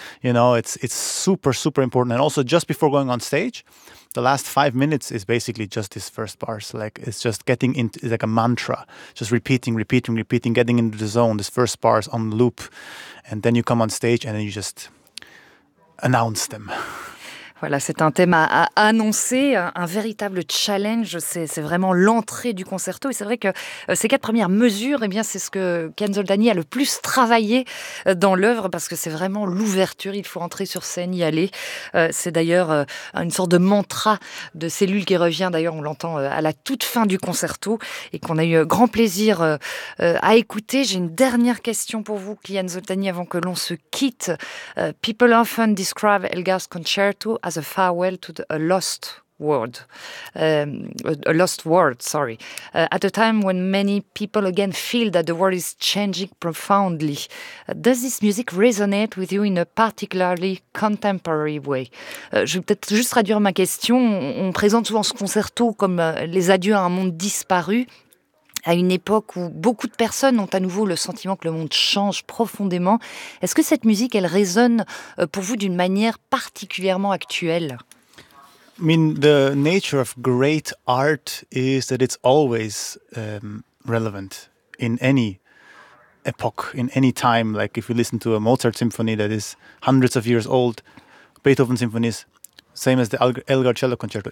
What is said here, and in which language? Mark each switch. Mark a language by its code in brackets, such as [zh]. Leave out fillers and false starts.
[en] You know, it's super, super important. And also just before going on stage, the last 5 minutes is basically just this first bars. Like it's just getting into, it's like a mantra, just repeating, repeating, repeating, getting into the zone, this first bars on loop. And then you come on stage and then you just announce them. [fr] Voilà, c'est un thème à annoncer, un véritable challenge. C'est vraiment l'entrée du concerto. Et c'est vrai que ces quatre premières mesures, eh bien, c'est ce que Ken Zoldani a le plus travaillé dans l'œuvre, parce que c'est vraiment l'ouverture. Il faut entrer sur scène, y aller. C'est d'ailleurs une sorte de mantra de Cellule qui revient. D'ailleurs, on l'entend à la toute fin du concerto et qu'on a eu grand plaisir à écouter. J'ai une dernière question pour vous, Ken Zoldani, avant que l'on se quitte. [en] People often describe Elgar's concerto as a farewell to a lost world, at a time when many people again feel that the world is changing profoundly. Does this music resonate with you in a particularly contemporary way? [fr] Je vais peut-être juste traduire ma question. On présente souvent ce concerto comme les adieux à un monde disparu, à une époque où beaucoup de personnes ont à nouveau le sentiment que le monde change profondément. Est-ce que cette musique, elle résonne pour vous d'une manière particulièrement actuelle? [en] I mean, the nature of great art is that it's always relevant in any epoch, in any time. Like if you listen to a Mozart symphony that is hundreds of years old, Beethoven symphonies, same as the Elgar Cello Concerto.